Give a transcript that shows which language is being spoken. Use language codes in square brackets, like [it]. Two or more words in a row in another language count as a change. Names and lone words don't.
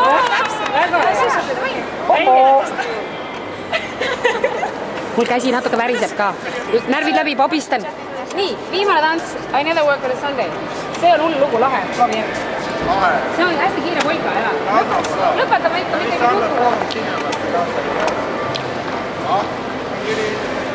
[et] mul käsi natuke väriseb ka. Närvid läbi, pobistan. Nii, viimane tants. [en] I never work on a Sunday. [et] See on hull lugu, lahe. Proovi järg. See on hästi kiire polka, ära. Lõpetame ikka midagi lugu.